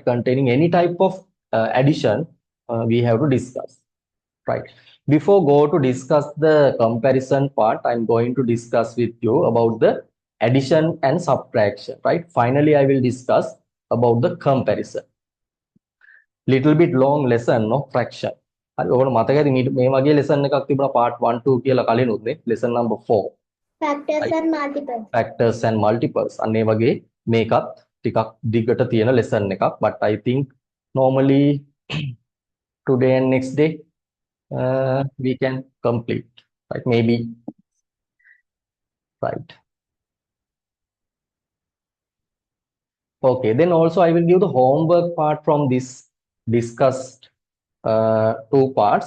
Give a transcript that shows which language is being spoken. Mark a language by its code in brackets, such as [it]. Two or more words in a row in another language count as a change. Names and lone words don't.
[en] Containing any type of addition, we have to discuss, right? Before go to discuss the comparison part, I'm going to discuss with you about the addition and subtraction, right? Finally, I will discuss about the comparison. Little bit long lesson, no fraction. [si] හරි ඔයගොල්ලෝ මතකයි මේ වගේ lesson එකක් තිබුණා part 1 2 කියලා කලින් උත් නේ [en] lesson number 4 Factors right. and multiples. Factors and multiples [si] අන්න ඒ වගේ මේකත් ටිකක් දිගට තියෙන lesson එකක් [en] but I think normally today and next day we can complete, right? Maybe, right? Okay, then also I will give the homework part from this discussed two parts.